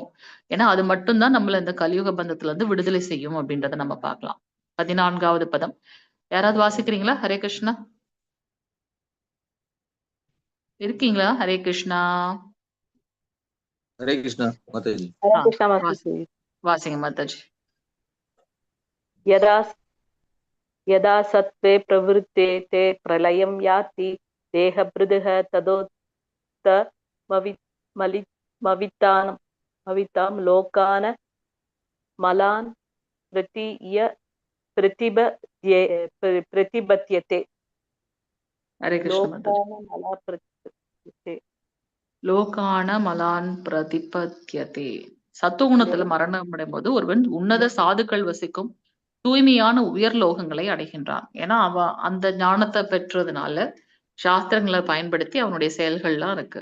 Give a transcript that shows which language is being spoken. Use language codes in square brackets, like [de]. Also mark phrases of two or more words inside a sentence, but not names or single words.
[ta] ஏன்னா அது மட்டும்தான் நம்மள இந்த கலியுக பந்தத்துல இருந்து விடுதலை செய்யும் அப்படின்றத நம்ம பார்க்கலாம். 14வது பதம் யாராவது வாசிக்கிறீங்களா? ஹரே கிருஷ்ணா இருக்கீங்களா? ஹரே கிருஷ்ணா. ஹரே கிருஷ்ணா மாதாஜி. [hi] हरे कृष्णा माताजी। [ta] வாசிங்க மாதாஜி. [sa] यदा यदा सत्त्वे प्रवृत्ते ते प्रलयं याति देहभृदः तदोत्तमवितां लोकान् मलान् प्रतिपद्यते। [ta] ஹரே கிருஷ்ணா மாதாஜி. [sa] लोकान मलान् प्रतिपद्यते. [ta] சத்துவகுணத்துல மரணம் அடையும் போது ஒருவன் உன்னத சாதுக்கள் வசிக்கும் தூய்மையான உயர் லோகங்களை அடைகின்றான். ஏன்னா அந்த ஞானத்தை பெற்றதுனால சாஸ்திரங்களை பயன்படுத்தி அவனுடைய செயல்கள்லாம் இருக்கு.